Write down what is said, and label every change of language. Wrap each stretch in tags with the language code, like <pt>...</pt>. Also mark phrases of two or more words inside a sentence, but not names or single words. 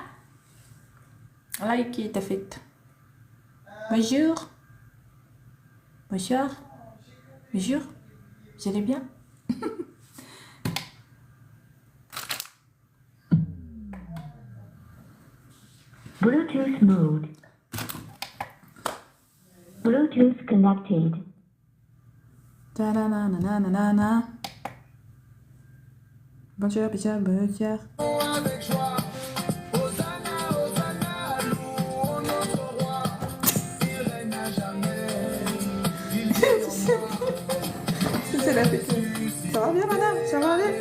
<fr>Like, t'as fait. Bonjour. Bonjour. Bonjour. Vous allez bien?</fr> <en>Bluetooth mode. Bluetooth connected. Ta-na-na-na-na-na-na.</en> <fr>Bonjour, bonjour, bonjour. Avec joie, Hosanna, Hosanna, louons notre roi. Il règne à jamais, il vit en moi. C'est la fête. Ça va bien, madame? Ça va bien?</fr>